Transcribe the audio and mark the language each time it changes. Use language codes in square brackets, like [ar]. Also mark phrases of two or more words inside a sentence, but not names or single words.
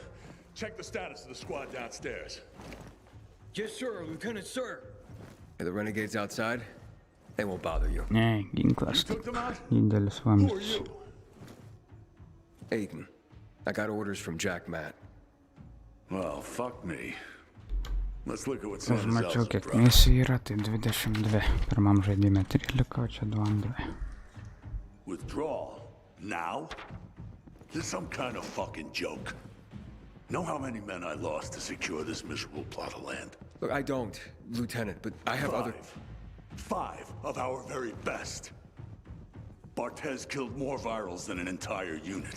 [en] Check the status of the squad downstairs. Yes, sir, Lieutenant, sir. Are the renegades outside? They won't bother you. [lt] Ne, ginklas. Didelis vamzdis. [en] Aiden, I got orders from Jack Matt. Well, fuck me. Let's look at what Santa's [lt] Užmačiau, [en] else [lt] kiek [en] brought. [lt] misijų yra, tai 22. Pirmam žaidime 13, o čia 2 antrai. [en] Withdrawal? Now? This is some kind of fucking joke. Know how many men I lost to secure this miserable plot of land? Look, I don't, Lieutenant, but I have other... 5 of our very best. Barthez killed more virals than an entire unit.